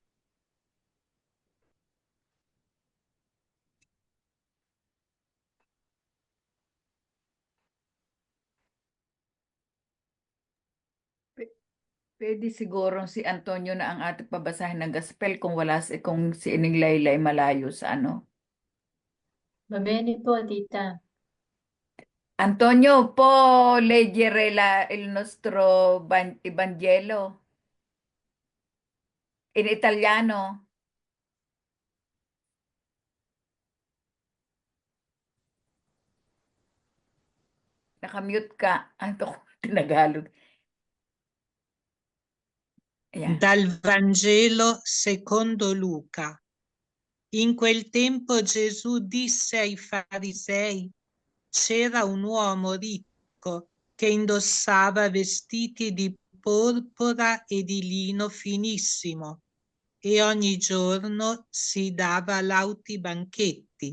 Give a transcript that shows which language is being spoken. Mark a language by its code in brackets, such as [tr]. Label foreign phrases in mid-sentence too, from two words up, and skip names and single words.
[tl] Pwede siguro si Antonio na ang ating pabasahin ng gospel kung wala kung si Ining Laylay malayo sa ano. [it] Va bene [tl] po, tita. [it] Antonio, può leggere il nostro Vangelo in italiano? [tl] Nakamute ka. Ano Tagalog? Ayan. [it] Dal Vangelo secondo Luca. In quel tempo Gesù disse ai farisei: c'era un uomo ricco che indossava vestiti di porpora e di lino finissimo e ogni giorno si dava lauti banchetti.